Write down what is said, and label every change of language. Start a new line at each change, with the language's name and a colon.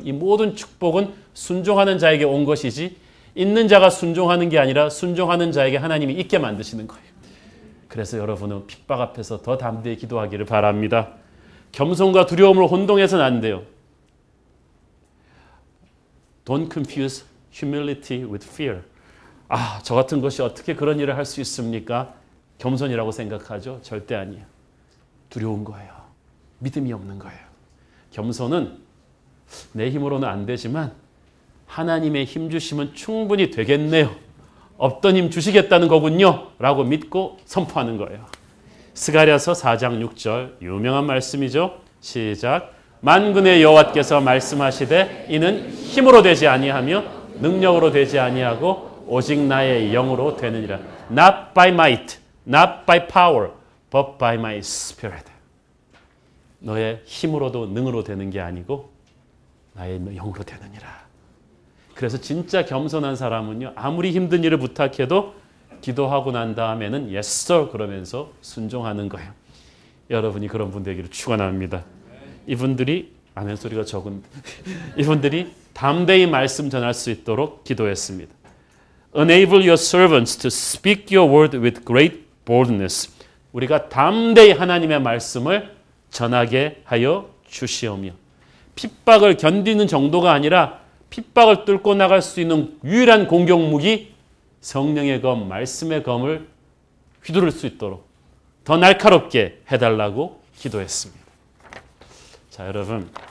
Korean: 이 모든 축복은 순종하는 자에게 온 것이지 있는 자가 순종하는 게 아니라 순종하는 자에게 하나님이 있게 만드시는 거예요. 그래서 여러분은 핍박 앞에서 더 담대히 기도하기를 바랍니다. 겸손과 두려움을 혼동해서는 안 돼요.
English: Don't confuse humility with fear.
Korean: 저 같은 것이 어떻게 그런 일을 할 수 있습니까? 겸손이라고 생각하죠? 절대 아니에요. 두려운 거예요. 믿음이 없는 거예요. 겸손은 내 힘으로는 안 되지만 하나님의 힘 주시면 충분히 되겠네요. 없던 힘 주시겠다는 거군요. 라고 믿고 선포하는 거예요. 스가랴서 4장 6절 유명한 말씀이죠. 시작. 만군의 여호와께서 말씀하시되 이는 힘으로 되지 아니하며 능력으로 되지 아니하고 오직 나의 영으로 되느니라.
English: Not by might, not by power, but by my spirit.
Korean: 너의 힘으로도 능으로 되는 게 아니고 나의 영으로 되느니라. 그래서 진짜 겸손한 사람은요, 아무리 힘든 일을 부탁해도 기도하고 난 다음에는
English: yes sir
Korean: 그러면서 순종하는 거예요. 여러분이 그런 분 되기를 축원합니다. 이분들이 아멘 소리가 적은 이분들이 담대히 말씀 전할 수 있도록 기도했습니다.
English: Enable your servants to speak your word with great boldness.
Korean: 우리가 담대히 하나님의 말씀을 전하게 하여 주시오며 핍박을 견디는 정도가 아니라 핍박을 뚫고 나갈 수 있는 유일한 공격 무기 성령의 검, 말씀의 검을 휘두를 수 있도록 더 날카롭게 해달라고 기도했습니다. 자, 여러분.